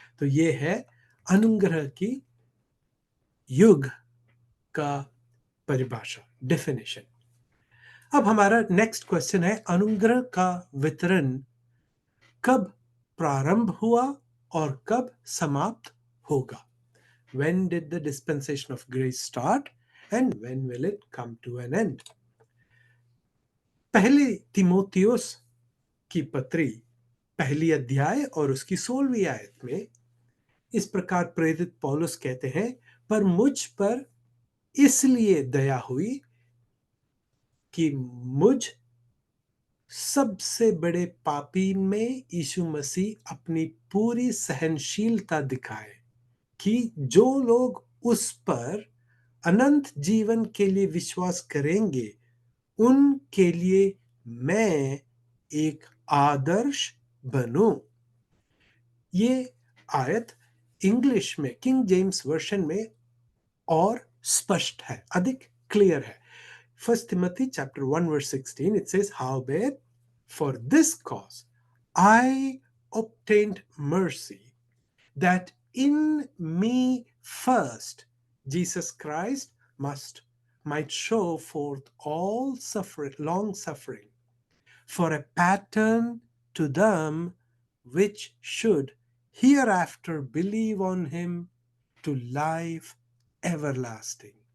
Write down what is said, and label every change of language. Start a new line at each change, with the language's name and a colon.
Hindi: तो ये है अनुग्रह की युग का परिभाषा, डेफिनेशन। अब हमारा नेक्स्ट क्वेश्चन है, अनुग्रह का वितरण कब प्रारंभ हुआ और कब समाप्त होगा?
English: When did the dispensation of grace start and when will it come to an end?
Hindi: पहले तीमुथियुस की पत्री 1 अध्याय और उसकी 16वीं आयत में इस प्रकार प्रेरित पौलुस कहते हैं, पर मुझ पर इसलिए दया हुई कि मुझ सबसे बड़े पापी में यीशु मसीह अपनी पूरी सहनशीलता दिखाए, कि जो लोग उस पर अनंत जीवन के लिए विश्वास करेंगे, उनके लिए मैं एक आदर्श बनूं। ये आयत इंग्लिश में किंग जेम्स वर्शन में और स्पष्ट है, अधिक क्लियर है।
English: First Timothy chapter 1 verse 16, it says, Howbeit, for this cause I obtained mercy, that in me first Jesus Christ might show forth all suffering, long suffering, for a pattern to them which should hereafter believe on him to life everlasting.